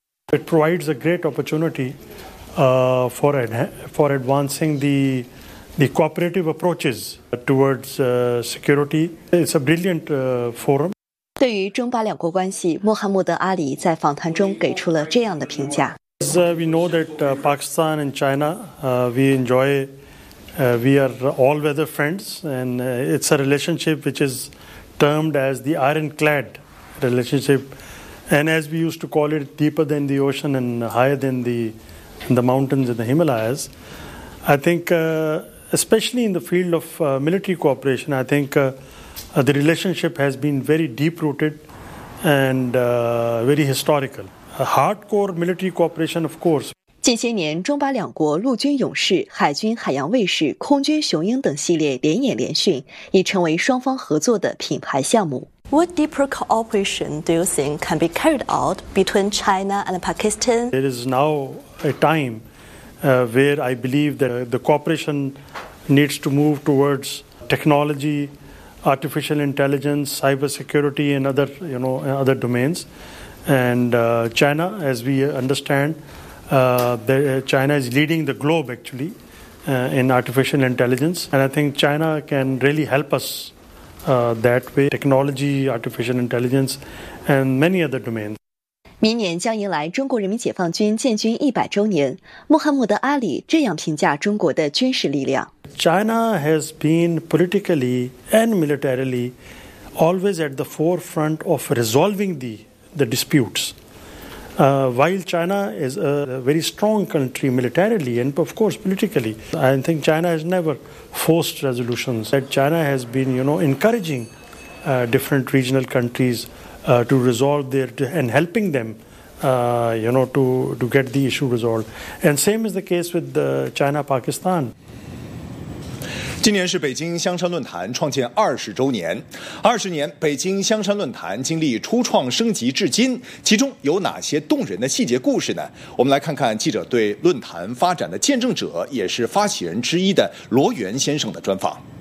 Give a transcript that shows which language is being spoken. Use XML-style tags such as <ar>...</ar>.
<en>It provides a great opportunity, for advancing the cooperative approaches towards security. It's a brilliant forum.</en> <zh>对于中巴两国关系，穆罕默德·阿里在访谈中给出了这样的评价。</zh> <en>As we know that Pakistan and China, we are all weather friends, and it's a relationship which is termed as the ironclad relationship, and as we used to call it, deeper than the ocean and higher than the mountains and the Himalayas. I think especially in the field of military cooperation, I think the relationship has been very deep-rooted and very historical. Hardcore military cooperation, of course.</en> <zh>近些年，中巴两国陆军勇士、海军海洋卫士、空军雄鹰等系列联演联训，已成为双方合作的品牌项目。</zh> <en>What deeper cooperation do you think can be carried out between China and Pakistan? There is now a time where I believe that the cooperation needs to move towards technology, artificial intelligence, cybersecurity, and other, you know, other domains. And China, as we understand, China is leading the globe actually in artificial intelligence. And I think China can really help us that way, technology, artificial intelligence, and many other domains.</en> <zh>明年将迎来中国人民解放军建军100周年，穆罕默德·阿里这样评价中国的军事力量。</zh> <en>China has been politically and militarily always at the forefront of resolving the disputes. While China is a very strong country militarily and of course politically, I think China has never forced resolutions. That China has been, you know, encouraging different regional countries. To resolve their and helping them, to get the issue resolved. And same is the case with the China-Pakistan.</en> <zh>今年是北京香山论坛创建20周年。20年，北京香山论坛经历初创升级至今，其中有哪些动人的细节故事呢？我们来看看记者对论坛发展的见证者，也是发起人之一的罗源先生的专访。</zh>